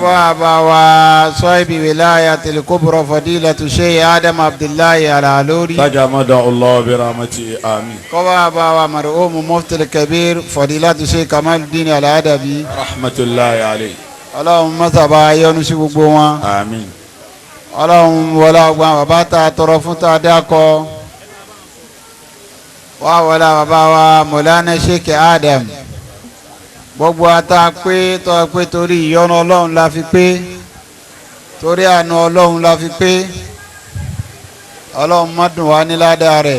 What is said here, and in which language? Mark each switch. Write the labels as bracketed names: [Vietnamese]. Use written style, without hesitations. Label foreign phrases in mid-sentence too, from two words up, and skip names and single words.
[Arabic] كبا باوا صاحب ولاية الكبرى فضيلة شيخ آدم عبد الله العلوري تجمد الله برحمته آمين. كبا باوا مرحوم مفتي الكبير فضيلة شيخ كمال الدين الأدبي رحمة الله عليه. اللهم صبا يونس بوبوا آمين. [Yoruba] ọlọ́run wọlé ọgbọ́n bàbá tá a tọrọ fún tá a dákọ wá wọlé bàbá wa mọ̀lánà sheikh adam gbogbo ata pé tọ́ pé torí ìyọ́nú ọlọ́run la fi pé torí àánú ọlọ́run la fi pé ọlọ́run mọ́dún wa ní ládàá rẹ̀.